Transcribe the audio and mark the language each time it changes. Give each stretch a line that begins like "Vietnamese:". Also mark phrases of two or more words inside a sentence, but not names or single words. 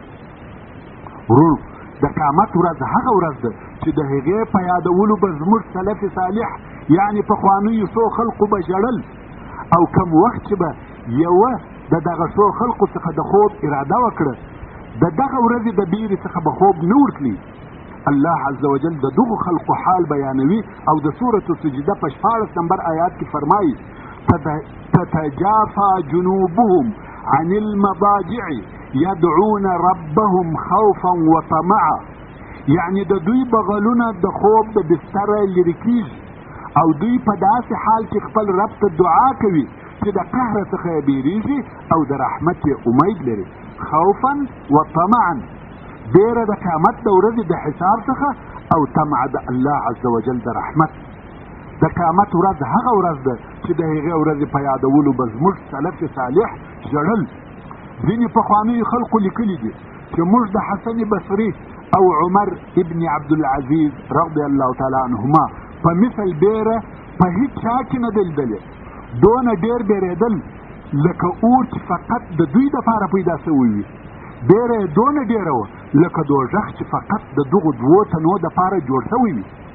Pashto: ورونو، د قیامت ورځ هغه ورځ ده چې د هغې په یادولو به زموږ سلف صالح یعنی پخوانیو څو خلقو به ژړل، او کم وخت چې به یوه د دغه څو خلقو څخه د خوب اراده وکړه د دغه ورځې د بیرې څخه به خوب نه ورتلي. الله
Arabic: عز وجل
Pashto: د دغو خلقو حال بیانوي او د سورة سجده په 14 نمبر آیات کې فرمایي
Arabic: تتجافى جنوبهم عن المضاجع يدعون ربهم خوفا وطمعا،
Pashto: یعنی د دوی بغلونه د خوب د بستره لرې کیږي او دوی په داسې حال کې خپل رب ته دعا کوي چې د قهر څخه یې بیریږي او د رحمت یې امید لري.
Arabic: خوفا وطمعا،
Pashto: بیره د قیامت د ورځې د حساب څخه او طمع د الله
Arabic: عز وجل
Pashto: د رحمت. د قیامت ورځ هغه ورځ ده چې د هغې ورځې په یادولو به زموږ سلف صالح ژړل. ځینې پخوانیو خلقو لیکلي دي چې موږ د حسن بصري او عمر ابن عبدالعزیز
Arabic: رضی الله تعالی عنهما
Pashto: په مثل بیره په هیڅ چا کې نه دی لیدلې، دونه ډېر بیرېدل لکه اور چې فقط د دوی دپاره پیدا سوی وي، بیره یې دونه ډېره وه لکه دوژخ چې فقط د دغو دوو تنو دپاره جوړ سوی وي.